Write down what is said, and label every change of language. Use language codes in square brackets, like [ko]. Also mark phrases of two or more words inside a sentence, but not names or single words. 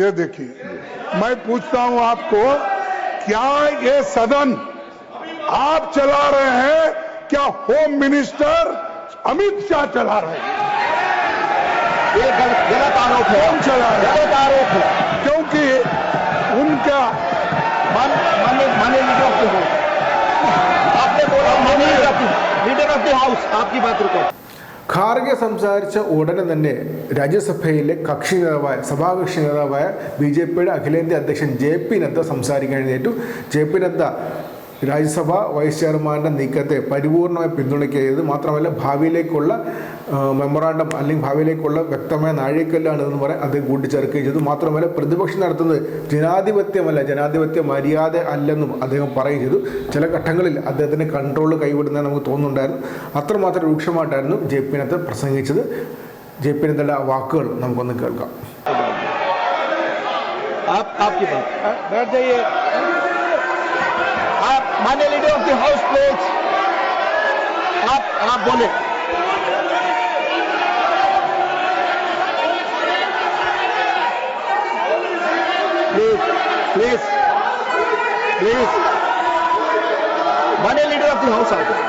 [hi] ये देखिए, मैं पूछता हूं आपको, क्या ये सदन आप चला रहे हैं, क्या [en] Home Minister [hi] अमित शाह चला रहे हैं? ये गलत आरोप है. कौन चला रहे हैं? गलत आरोप है, क्योंकि उनका माननीय लीडर आपने बोला माननीय [en] the House. [hi] आपकी बात रुको. [ml] ഖാർഗെ സംസാരിച്ച ഉടനെ തന്നെ രാജ്യസഭയിലെ കക്ഷി നേതാവായ സഭാകക്ഷി നേതാവായ BJPയുടെ അഖിലേന്ത്യാ അധ്യക്ഷൻ JP നദ്ദ സംസാരിക്കാൻ എഴുന്നേറ്റു. JP നദ്ദ രാജ്യസഭ വൈസ് ചെയർമാൻ്റെ നീക്കത്തെ പരിപൂർണമായി പിന്തുണയ്ക്കുന്നത് മാത്രമല്ല ഭാവിയിലേക്കുള്ള മെമ്മറാണ്ടം അല്ലെങ്കിൽ ഭാവിയിലേക്കുള്ള വ്യക്തമായ നാഴികക്കല്ലാണ് എന്ന് പറയാൻ അദ്ദേഹം കൂട്ടിച്ചേർക്കുകയും ചെയ്തു. മാത്രമല്ല പ്രതിപക്ഷം നടത്തുന്നത് ജനാധിപത്യമല്ല, ജനാധിപത്യ മര്യാദ അല്ലെന്നും അദ്ദേഹം പറയുകയും ചെയ്തു. ചില ഘട്ടങ്ങളിൽ അദ്ദേഹത്തിന് കൺട്രോൾ കൈവിടുന്നത് നമുക്ക് തോന്നുന്നുണ്ടായിരുന്നു. അത്രമാത്രം രൂക്ഷമായിട്ടായിരുന്നു JP നദ്ദ പ്രസംഗിച്ചത്. JP നദ്ദയുടെ ആ വാക്കുകൾ നമുക്കൊന്ന് കേൾക്കാം. [hi] माननीय [en] Leader of the House please [hi] आप बोले. प्लीज माननीय [en] Leader of the House [hi] आ गए.